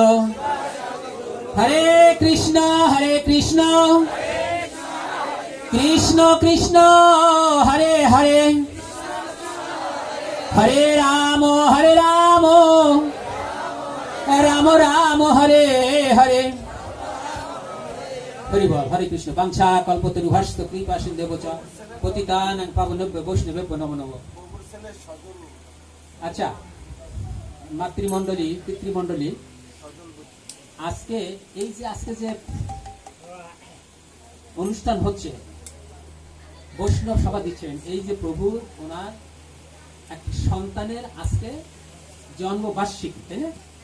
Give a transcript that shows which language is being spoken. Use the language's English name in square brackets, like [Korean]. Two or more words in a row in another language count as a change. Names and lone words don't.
[Sanskrit] হরে কৃষ্ণ কৃষ্ণ কৃষ্ণ হরে হরে, হরে রাম রাম রাম হরে হরে। [Bangla] হরি বল। [Sanskrit] হরে কৃষ্ণ। বাঞ্ছা কল্পতরু হর্ষ কৃপা সিন্ধু চ পতিতানাং পাবনেভ্যো বৈষ্ণবেভ্যো নমো নমঃ। [Bangla] আচ্ছা মাতৃমণ্ডলী পিতৃমণ্ডলী, আজকে যে অনুষ্ঠান হচ্ছে, বৈষ্ণব সভা দিচ্ছেন, এই যে প্রভু ওনার একটি সন্তানের আজকে জন্মবার্ষিকী, তাই না?